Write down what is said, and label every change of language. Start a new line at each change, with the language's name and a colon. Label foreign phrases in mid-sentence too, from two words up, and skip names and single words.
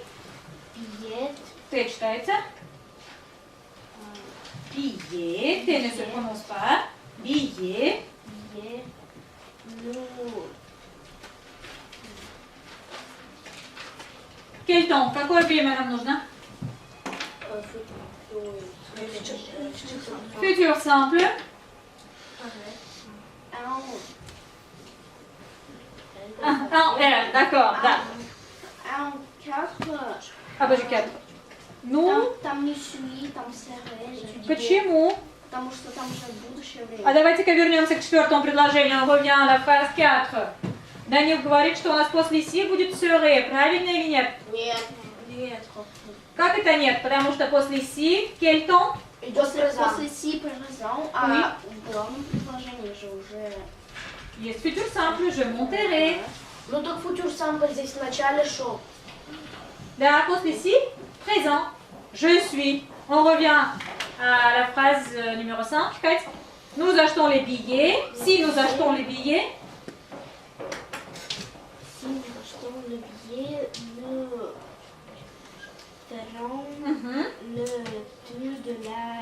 French: billets,
Russian: Т читается.
French: Billet. Т ne se prononce pas. Billet. nous Quel temps?
Russian: Какое время нам нужно?
French: Futur simple. Un R. D'accord. Да. en 4,
Russian: А, подожди, 4. Ну, там не suis, там serai. почему? Потому что там уже будущее время. А давайте-ка вернемся к четвертому предложению.
French: On revient à la phrase 4.
Russian: Данил говорит, что у нас после си будет serait. Правильно или нет? Нет. Нет. Как это нет? Потому что после си,
French: quel temps?
Russian: Идет после си présent, а в главном предложении же уже...
French: Есть futur simple, je monterai.
Russian: Ну так
French: futur simple
Russian: здесь в начале шел. Да, после
French: si, présent. Je suis. On revient à la phrase numéro 5. Kate. Nous achetons les billets. Si nous achetons les billets, Si nous achetons le billet, nous ferons le tour de la